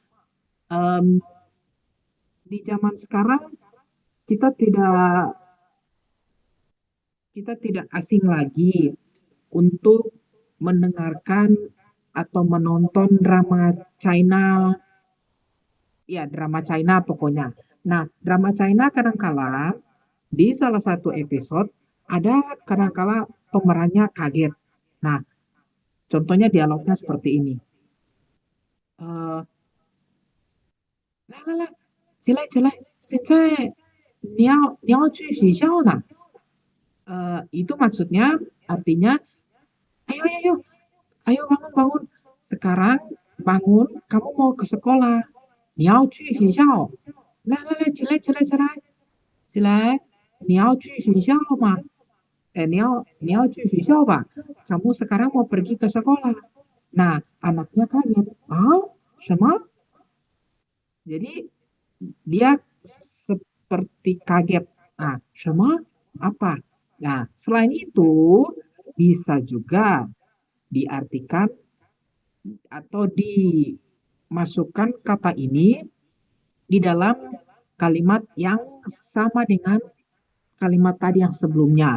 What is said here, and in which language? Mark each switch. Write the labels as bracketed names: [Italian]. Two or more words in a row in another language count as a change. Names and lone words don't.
[Indonesian] Di zaman sekarang kita tidak asing lagi untuk mendengarkan atau menonton drama China, ya drama China pokoknya. Nah, drama China kadangkala di salah satu episode ada kadangkala pemerannya kaget. Nah, contohnya dialognya seperti ini. [Chinese] 来，起来，现在你要去学校呢。 [Indonesian] Itu maksudnya artinya, ayo, ayo, ayo, ayo bangun, bangun. Sekarang bangun, kamu mau ke sekolah. [Chinese] 你要去学校。来，起来，起来，起来，起来。你要去学校吗？你要去学校吧? [Indonesian] Kamu sekarang mau pergi ke sekolah. Nah, anaknya kaget. Ah, sama? Jadi dia seperti kaget. Nah, sama apa? Nah, selain itu bisa juga diartikan atau dimasukkan kata ini di dalam kalimat yang sama dengan kalimat tadi yang sebelumnya.